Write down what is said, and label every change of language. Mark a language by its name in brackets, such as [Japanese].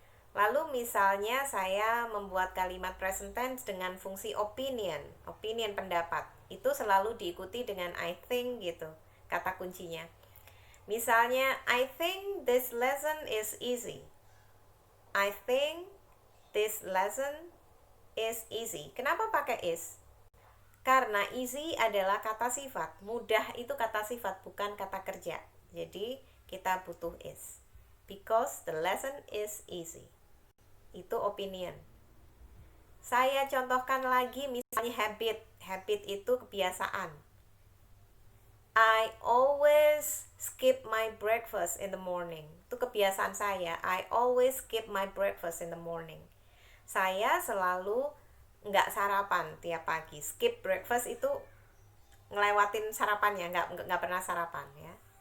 [Indonesian] Lalu misalnya saya membuat kalimat present tense dengan fungsi opinion pendapat. Itu selalu diikuti dengan [English] I think [Indonesian] gitu, kata kuncinya. [English] Misalnya, I think this lesson is easy. I think this lesson is easy. [Indonesian] Kenapa pakai is? Karena easy adalah kata sifat. Mudah itu kata sifat, bukan kata kerja. Jadi kita butuh is. [English] Because the lesson is easy. [Indonesian] Itu opinion. Saya contohkan lagi misalnya habit. Habit itu kebiasaan. [English] I always skip my breakfast in the morning. [Indonesian] Itu kebiasaan saya. [English] I always skip my breakfast in the morning. [Indonesian] Saya selalu nggak sarapan tiap pagi. Skip breakfast itu ngelewatin sarapannya, nggak pernah sarapan ya.